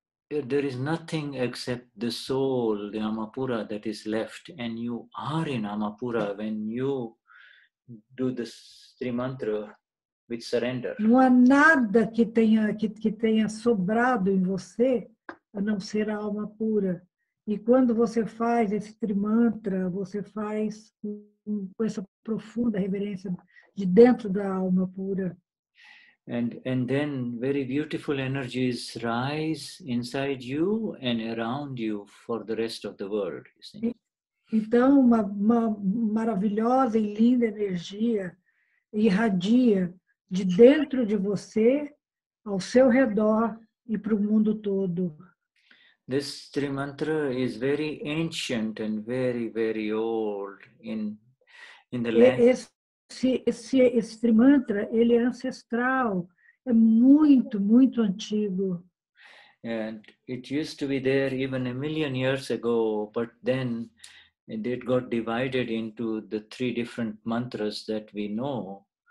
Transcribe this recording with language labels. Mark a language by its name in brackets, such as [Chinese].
[English] There is nothing except the soul, the Amapura, that is left, and you are in Amapura when you do this Trimantra with surrender. [Portuguese] Não há nada que tenha sobrado em você, a não ser a alma pura. E quando você faz esse Trimantra, você faz com essa profunda reverência de dentro da alma pura. [English] And then very beautiful energies rise inside you and around you for the rest of the world. You see? [Portuguese] Então, uma maravilhosa e linda energia irradia de dentro de você, ao seu redor e para o mundo todo. [English] This Trimantra is very ancient and very, very old in the land. [Portuguese] Esse Trimantra, ele é ancestral, é muito, muito antigo. [English] And it used to be there even 1,000,000 years ago, but then it got divided into the 3 different mantras that we know.